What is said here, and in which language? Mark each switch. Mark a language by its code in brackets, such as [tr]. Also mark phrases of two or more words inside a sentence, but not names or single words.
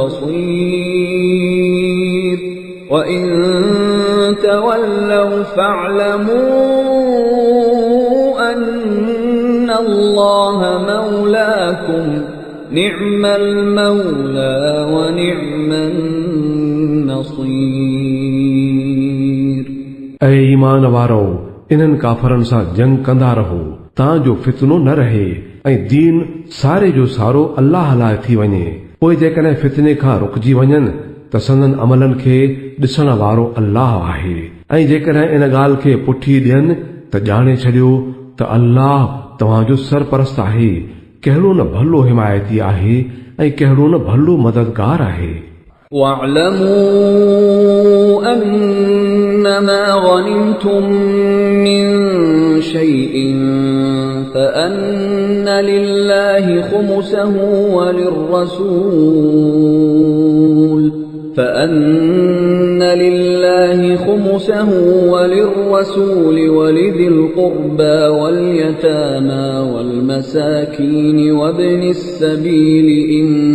[ar] بصير وإن تولوا فاعلموا أن الله مولاكم نعم المولى ونعم النصير। [sd] ऐं ईमान वारो इन्हनि काफ़रनि सां जंग कंदा रहो तांजो फितनो न रहे ऐं दीन सारे जो सारो अल्लाह लाइ थी वञे। पोइ जेकॾहिं फितने खां रुकजी वञनि त संदन अमलनि खे ॾिसण वारो अल्लाह आहे ऐं जेकॾहिं इन ॻाल्हि खे पुठी ॾियनि त ॼाणे छॾियो त अल्लाह तव्हांजो सरपरस्त आहे, कहिड़ो न भलो हिमायती आहे ऐं कहिड़ो न भलो मददगार आहे। [ar] واعلموا أنما غنمتم من شيء فأن لله خمسه وللرسول ولذي القربى واليتامى والمساكين وابن السبيل إن